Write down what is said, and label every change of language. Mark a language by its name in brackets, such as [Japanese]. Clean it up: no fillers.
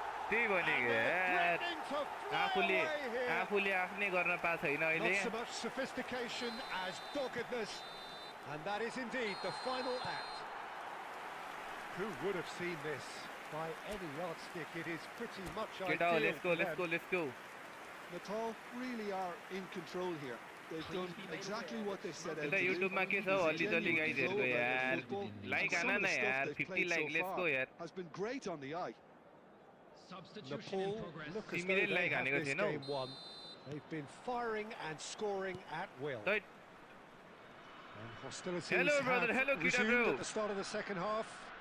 [Nepali] त्यही भनेको यार आफूले आफ्नै गर्न पाएको छैन अहिले [English] Not so much sophistication as doggedness, and that is indeed the final act. Who would have seen this? By any yardstick, it is pretty much ideal. Let's go. Natal really are in control here. They've done exactly what they set out to do. [Nepali] YouTube मा के छ अलि guys हेर्को यार like आना न यार 50 like [English] let's go [Nepali] यार [English] has been great on the eye. Substitution in progress. Look as though they have this game won. They've been firing and scoring at will. And hostilities have resumed at the start of the second half.